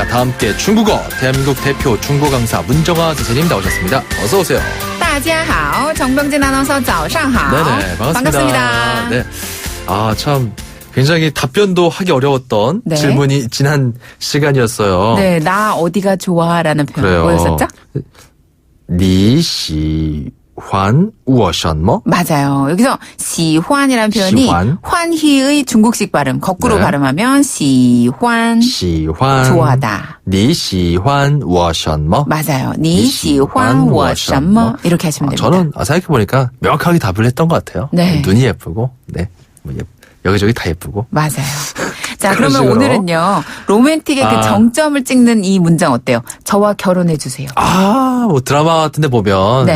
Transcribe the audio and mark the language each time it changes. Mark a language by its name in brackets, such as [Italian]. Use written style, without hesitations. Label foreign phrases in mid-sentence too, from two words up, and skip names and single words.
[Korean] 다 함께 중국어 대한민국 대표 중국어 강사 문정아 선생님 나오셨습니다. 어서 오세요. [Chinese] 大家好, [Korean] 정병진 아나운서 [Chinese] 早上好. [Korean] 네네, 반갑습니다. 네. 아, 참 굉장히 답변도 하기 어려웠던 네. 질문이 지난 시간이었어요. 네, 나 어디가 좋아라는 표현 그래요. 뭐였었죠? [Chinese] 你喜欢我什么? [Korean] 맞아요. 여기서 시환이라는 표현이 시환. 환희의 중국식 발음 거꾸로 네. 발음하면 시환 喜欢 좋아하다. [Chinese] 你喜欢我什么? [Korean] 맞아요. [Chinese] 你喜欢我什么 [Korean] 이렇게 하시면 됩니다. 저는 생각해보니까 명확하게 답을 했던 것 같아요. 네. 눈이 예쁘고, 네. 뭐 여기저기 다 예쁘고. 맞아요. 자, 그런 그러면 식으로. 오늘은요. 로맨틱의 그 정점을 찍는 이 문장 어때요? 저와 결혼해 주세요. 뭐 드라마 같은 데 보면 네.